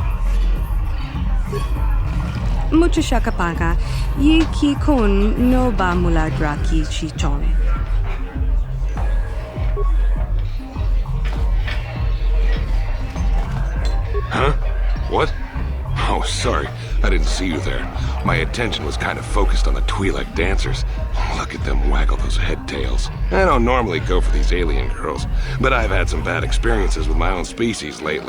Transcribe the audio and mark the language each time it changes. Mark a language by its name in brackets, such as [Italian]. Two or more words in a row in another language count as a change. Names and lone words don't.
[English] Mucho shakapaka, yi ki kun no ba muladra ki chichon. Huh? What? Oh, sorry. I didn't see you there. My attention was kind of focused on the Twi'lek dancers. Look at them waggle those head tails. I don't normally go for these alien girls, but I've had some bad experiences with my own species lately.